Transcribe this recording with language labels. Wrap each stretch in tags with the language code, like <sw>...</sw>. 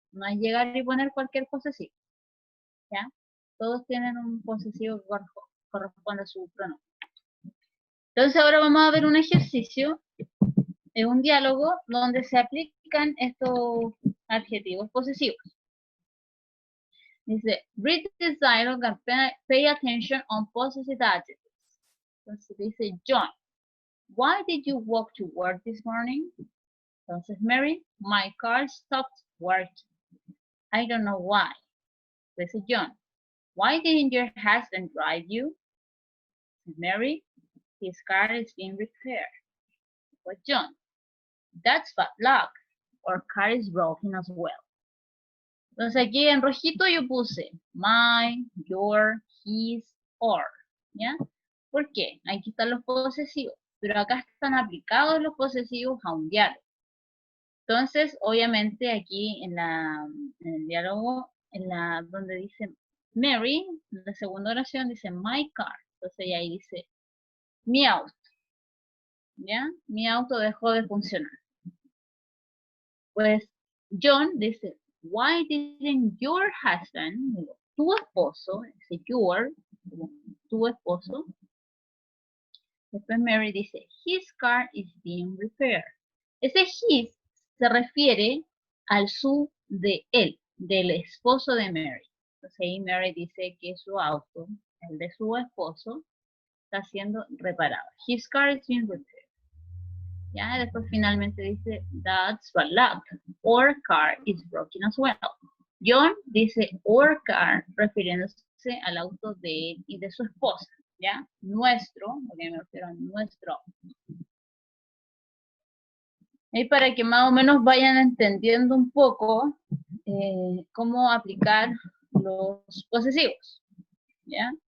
<es>No es llegar y poner cualquier posesivo. ¿Ya? Todos tienen un posesivo que corresponde a su pronombre. Entonces ahora vamos a ver un ejercicio, un diálogo, donde se aplican estos adjetivos posesivos. Dice,</es> <en>read this dialogue and pay attention on possessive adjectives.</en> <es>Entonces dice,</es> <en>John, why did you walk to work this morning?</en> <es>Entonces,</es> <en>Mary, my car stopped working. I don't know why.</en> <es>Dice</es> <en>John, why didn't your husband drive you? Mary, his car is being repaired. But John, that's bad luck. Our car is broken as well.</en> <es>Entonces aquí en rojito yo puse my, your, his, or. ¿Ya? ¿Por qué? Aquí están los posesivos, pero acá están aplicados los posesivos a un diálogo. Entonces, obviamente aquí en el diálogo, donde dice Mary, en la segunda oración dice</es> <en>my car.</en> <es>Entonces ahí dice mi auto. ¿Ya? Mi auto dejó de funcionar. Pues John dice,</es> <en>why didn't your husband,</en> <es>digo, tu esposo, dice your, tu esposo. Después Mary dice,</es> <en>his car is being repaired.</en> <es>Ese his se refiere al su de él, del esposo de Mary. Entonces ahí Mary dice que su auto, el de su esposo, está siendo reparado.</es> <en>His car is being repaired.</en> <es>¿Ya? Después finalmente dice,</es> <en>that's bad luck. Our car is broken as well.</en> <es>John dice,</es> <en>our car,</en> <es>refiriéndose al auto de él y de su esposa. ¿Ya? Nuestro, porque me refiero a nuestro. Y para que más o menos vayan entendiendo un poco cómo aplicar los posesivos. ¿Ya?</es>